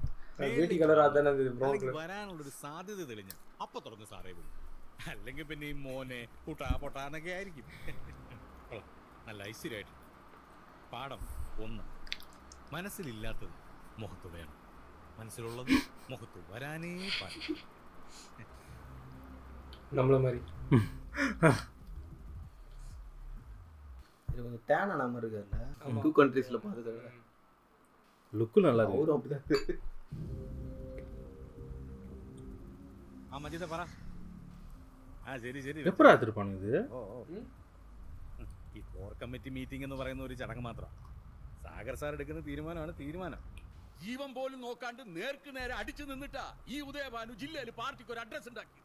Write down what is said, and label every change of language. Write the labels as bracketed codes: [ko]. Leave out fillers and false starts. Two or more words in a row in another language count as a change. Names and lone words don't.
[ml] വരാനുള്ളൊരു സാധ്യത തെളിഞ്ഞ അപ്പൊ തുറന്ന് സാറേ വിളി, അല്ലെങ്കിൽ പിന്നെ ഈ മോനെ കൂട്ടാ പൊട്ടാന്നൊക്കെ ആയിരിക്കും. നല്ല ഐശ്വര്യമായിട്ട്. പാഠം 1, മനസ്സിലില്ലാത്തത് മുഖത്ത് വേണം, മനസ്സിലുള്ളത് മുഖത്ത് വരാനേ പാടില്ല. നമ്മളെ மாதிரி [ta] இது கொஞ்சம் டேன் ஆன மாதிரி இருக்குல்ல. 2 கண்ட்ரீஸ்ல பார்த்தது லுக்கு நல்லா இருக்கு. அவரும் அப்படிதான். [ml] മജീദ പറ. ശരി ശരി. എപ്പോഴാ എടുത്തിരിപ്പാണ് ഇത്? ഈ [en] core committee meeting [ml] എന്ന് പറയുന്ന ഒരു ചടങ്ങ് മാത്രം. സാഗർ സാർ എടുക്കുന്ന തീരുമാനമാണ് തീരുമാനം. ജീവൻ പോലും നോക്കാണ്ട് നേർക്ക് നേരെ അടിച്ചു നിന്നിട്ടാ ഈ ഉദയഭാനു ജില്ലയിൽ പാർട്ടിക്ക് ഒരു അഡ്രസ് ഉണ്ടാക്കി.